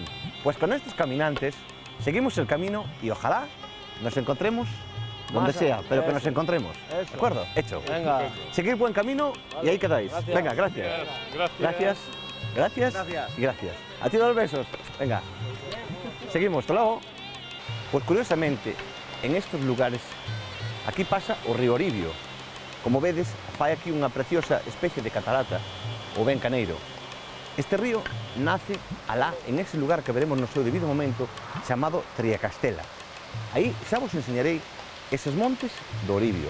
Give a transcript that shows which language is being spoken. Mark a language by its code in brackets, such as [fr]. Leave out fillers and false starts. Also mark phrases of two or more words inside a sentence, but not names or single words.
[es] Pues con estos caminantes seguimos el camino y ojalá nos encontremos donde sea, pero que nos encontremos. ¿De acuerdo? Hecho. Venga. Seguir buen camino y ahí quedáis. Gracias. Venga, gracias. Gracias. Gracias. Y gracias. A ti 2 besos. Venga. Seguimos. Hasta luego. Pues curiosamente, en estos lugares, aquí pasa [gl] o río Oribio. Como vedes, fai aquí unha preciosa especie de catarata, o ben Caneiro. Este río nace alá, en ese lugar que veremos no seu debido momento, chamado Triacastela. Aí xa vos enseñarei eses montes do Oribio.